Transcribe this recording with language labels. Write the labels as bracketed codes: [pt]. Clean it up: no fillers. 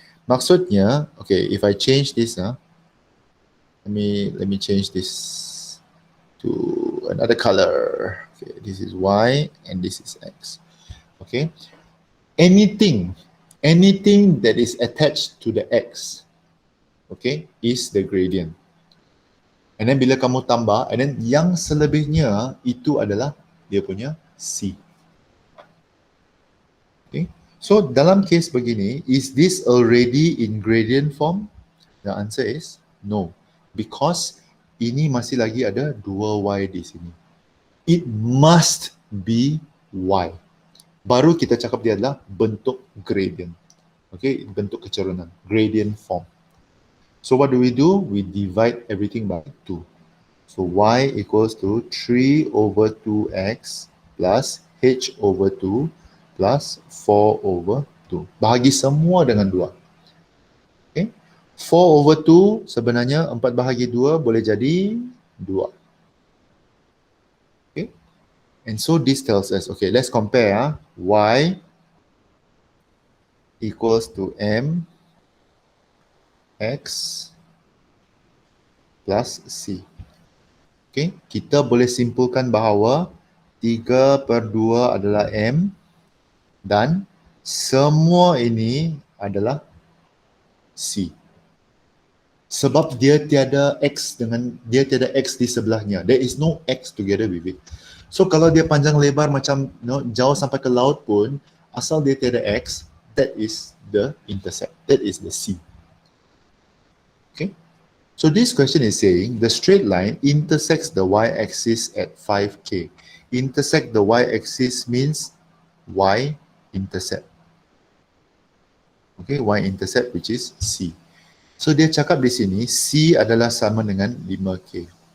[en] Maksudnya, okay, if I change this, let me change this to another color. Okay, this is y and this is x. Okay, anything that is attached to the x, okay, is the gradient. [ms] And then bila kamu tambah, and then yang selebihnya itu adalah dia punya c. [en] Okay. So [ms] dalam case begini, [en] is this already in gradient form? The answer is no, because [ms] ini masih lagi ada 2y di sini. [en] It must be y. [ms] Baru kita cakap dia adalah bentuk gradient. [en] Okay, [ms] bentuk keturunan, [en] gradient form. So what do? We divide everything by 2. So y equals to 3 over 2x plus h over 2 plus 4 over 2. [ms] Bahagi semua dengan 2. Okay. 4 over 2 sebenarnya 4 bahagi 2 boleh jadi 2. [en] Okay. And so this tells us, okay, let's compare. Y equals to m x plus c. [ms] Okay, kita boleh simpulkan bahawa 3/2 adalah m dan semua ini adalah c. Sebab dia tiada x di sebelahnya. [en] There is no x together with it. So [ms] kalau dia panjang lebar macam jauh sampai ke laut pun, asal dia tiada x, [en] that is the intercept. That is the c. Okay. So this question is saying the straight line intersects the y-axis at 5k. Intersect the y-axis means y-intercept. Okay, y-intercept which is c. [ms] So dia cakap di sini c adalah sama dengan 5k.